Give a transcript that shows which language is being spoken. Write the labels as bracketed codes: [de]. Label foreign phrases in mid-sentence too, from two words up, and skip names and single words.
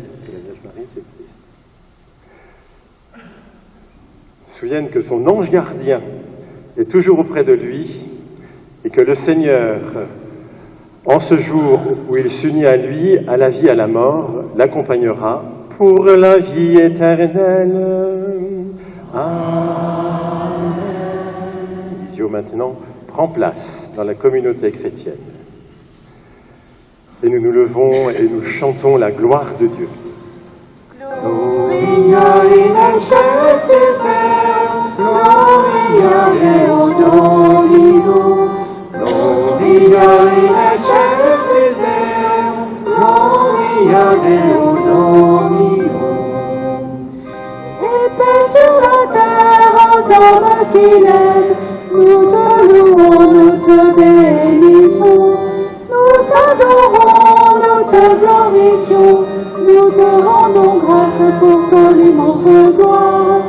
[fr] que son ange gardien est toujours auprès de lui et que le Seigneur, en ce jour où il s'unit à lui, à la vie, à la mort, l'accompagnera pour la vie éternelle. Amen. Livio maintenant prend place dans la communauté chrétienne. Et nous nous levons et nous chantons la gloire de Dieu. [la] Gloria in excelsis Deo, Gloria Deo Domino, Gloria in excelsis Deo, Gloria Deo Domino. [fr] Et paix sur la terre aux hommes qui l'aiment, nous te louons, nous te bénissons, nous t'adorons, nous te glorifions, nous te rendons grâce pour ton immense gloire.